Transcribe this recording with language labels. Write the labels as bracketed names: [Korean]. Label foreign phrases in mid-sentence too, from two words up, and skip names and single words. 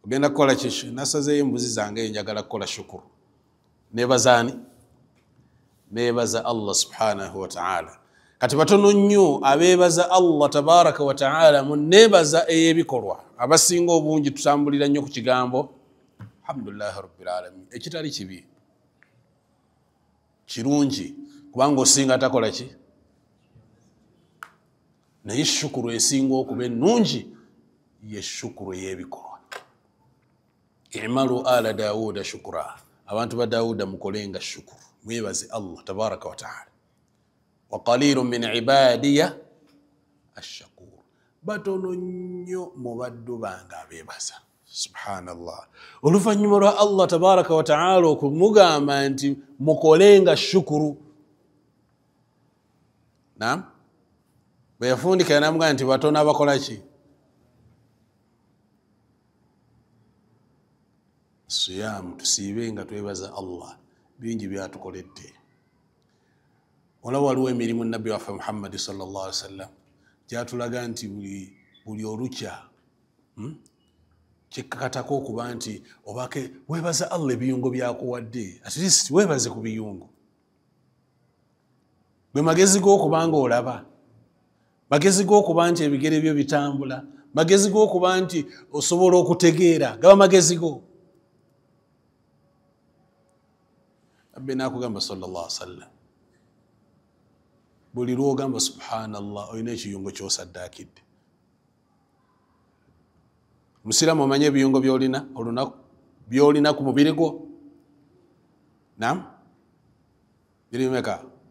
[Ganda] ogenda kukola kishu nasazeeyo embuzi zange njagala kukola shukuru nebazaani nebaza Allah [Arabic] سبحانه وتعالى [Ganda] kati batono nnyo abeebaza Allah [Arabic] تبارك وتعالى [Ganda] mu nebaza ey'ebikolwa abasinga obungi tutambulira nnyo ku kigambo [Arabic] الحمد لله رب العالمين [Ganda] ekitali kibi kirungi kubanga osinga takola ki naye shukuru esinga okuba ennungi ye shukuru ey'ebikolwa [Arabic] اعملوا آل داود شكرا [Ganda] abantu ba Dawuda mukolenga shukuru mwebaze Allah [Arabic] تبارك وتعالى وقليل من عبادي الشكور [Ganda] batono nnyo mu baddu bange abeebaza subhanallah oluvannyuma lwa Allah [Arabic] تبارك وتعالى [Ganda] okumugamba nti mukolenga shukuru naam bwe yafundika yanamugamba nti batono abakola ki siyam tusiibe nga twebaza Allah bingi byatukoledde olaba waliwo emirimu nabbi waffe Muhammad [Arabic] صلى الله عليه وسلم [Ganda] gyatulaga nti buli olukya kikkakatako okuba nti obake webaza Allah ebiyungo byakuwadde [English] at least [Ganda] webaze ku biyungo bwe magezi g'okubanga olaba magezi g'okuba nti ebigere byo bitambula magezi g'okuba nti osobola okutegeera gaba magezi go abbe nakugamba [Arabic] صلى الله عليه وسلم [Ganda] buli lwogamba subhanallah oyina ekiyungo kyosaddakidde musiramu omanye ebiyungo byolina olunaku byolina ku mubiri gwo naam biri meka